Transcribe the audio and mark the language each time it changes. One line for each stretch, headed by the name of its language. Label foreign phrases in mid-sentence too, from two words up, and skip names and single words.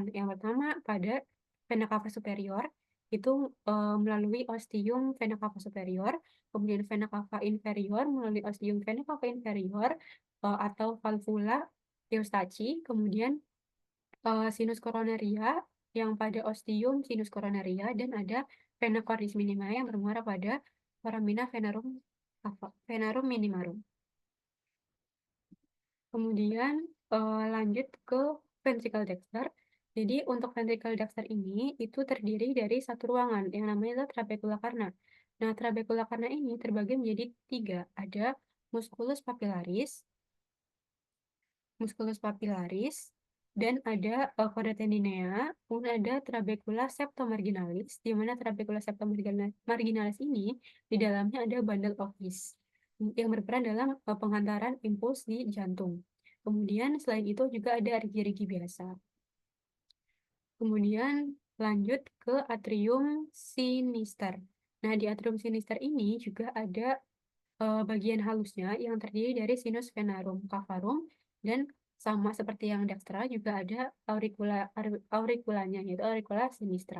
Indonesian: Yang pertama pada vena cava superior itu melalui ostium vena cava superior, kemudian vena cava inferior melalui ostium vena cava inferior atau valvula Eustachi, kemudian sinus coronaria yang pada ostium sinus coronaria, dan ada vena cordis minima yang bermuara pada foramina venarum minimarum. Kemudian lanjut ke ventricle dexter. Jadi untuk ventricle dexter ini itu terdiri dari satu ruangan yang namanya adalah trabecula carna. Nah, trabecula carna ini terbagi menjadi tiga. Ada musculus papillaris, dan ada chorda tendinea, kemudian ada trabecula septomarginalis, di mana trabecula septomarginalis ini di dalamnya ada bundle of his yang berperan dalam penghantaran impuls di jantung. Kemudian selain itu juga ada rigi-rigi biasa. Kemudian lanjut ke atrium sinister. Nah, di atrium sinister ini juga ada bagian halusnya yang terdiri dari sinus venarum cavarum, dan sama seperti yang dextra juga ada auriculanya, yaitu auricula sinistra.